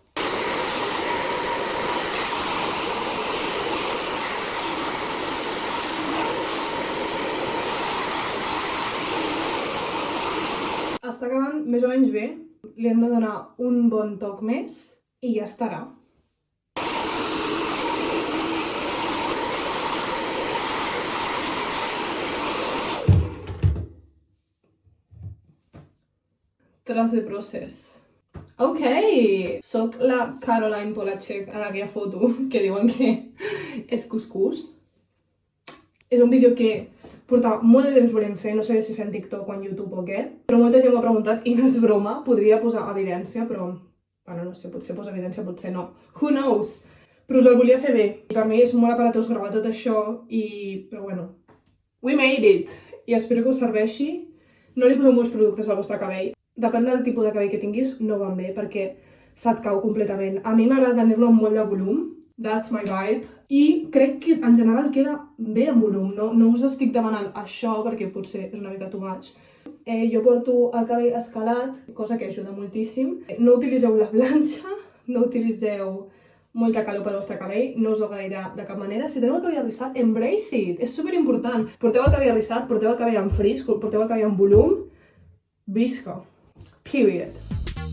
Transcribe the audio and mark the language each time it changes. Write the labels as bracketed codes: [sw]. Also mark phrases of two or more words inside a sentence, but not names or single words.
[ca] Està quedant més o menys bé. Li hem de donar un bon toc més i ja estarà. [en] Trust the process. [ca] Ok, soc la Caroline Polachek en aquella foto que diuen que és cuscús. És un vídeo que portava molt de temps volent fer, no sabia si fer en TikTok o en YouTube o què, però molta gent m'ha preguntat i no és broma, podria posar evidència, però bueno, no sé, potser posa evidència, potser no. [en] Who knows? [ca] Però us el volia fer bé. Per mi és molt aparatós gravar tot això però bueno, [en] we made it! [ca] I espero que us serveixi. No li poseu molts productes al vostre cabell. Depèn del tipus de cabell que tinguis, no van bé, perquè se't cau completament. A mi m'agrada tenir-lo amb molt de volum, [en] that's my vibe, [ca] i crec que en general queda bé amb volum. No us estic demanant això, perquè potser és una mica [en] too much. [ca] Jo porto el cabell escalat, cosa que ajuda moltíssim. No utilitzeu la planxa, no utilitzeu molta calor pel vostre cabell, no us ho agrairà de cap manera. Si teniu el cabell arrissat, [en] embrace it, [ca] és superimportant. Porteu el cabell arrissat, porteu el cabell en frizz, porteu el cabell en volum, visca. Period.